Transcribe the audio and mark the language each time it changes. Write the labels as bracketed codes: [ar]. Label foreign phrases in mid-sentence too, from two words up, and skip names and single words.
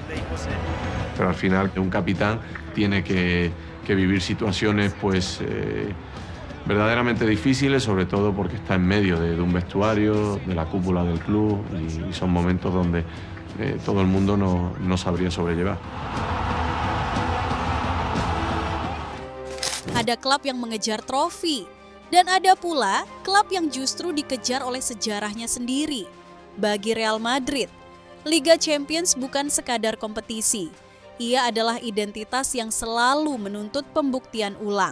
[es] Pero al final un capitán tiene que vivir situaciones pues verdaderamente difíciles, sobre todo porque está en medio de un vestuario, de la cúpula del club y son momentos donde todo el mundo no sabría sobrellevar. [id] Ada klub yang mengejar trofi, dan ada pula klub yang justru dikejar oleh sejarahnya sendiri. Bagi Real Madrid, Liga Champions bukan sekadar kompetisi. Ia adalah identitas yang selalu menuntut pembuktian ulang.